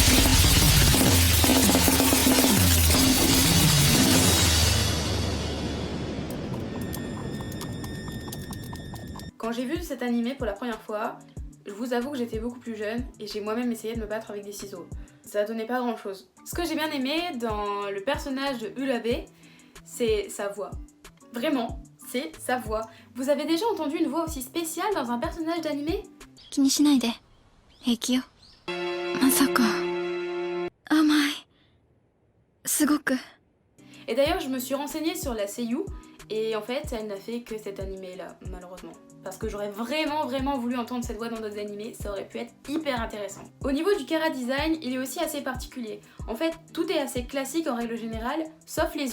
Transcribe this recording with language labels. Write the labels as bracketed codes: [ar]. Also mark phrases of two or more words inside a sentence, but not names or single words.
[fr] Quand j'ai vu cet animé pour la première fois, je vous avoue que j'étais beaucoup plus jeune et j'ai moi-même essayé de me battre avec des ciseaux. Ça donnait pas grand chose. Ce que j'ai bien aimé dans le personnage de Urabe, c'est sa voix. Vraiment, c'est sa voix. Vous avez déjà entendu une voix aussi spéciale dans un personnage d'animé? [ja] 気にしないで。平気よ。まさか。甘い。すごく。 [fr] Et d'ailleurs, je me suis renseignée sur la seiyuu et en fait, elle n'a fait que cet animé-là, malheureusement. Parce que j'aurais vraiment voulu entendre cette voix dans d'autres animés, ça aurait pu être hyper intéressant. Au niveau du chara design, il est aussi assez particulier. En fait, tout est assez classique en règle générale, sauf les yeux.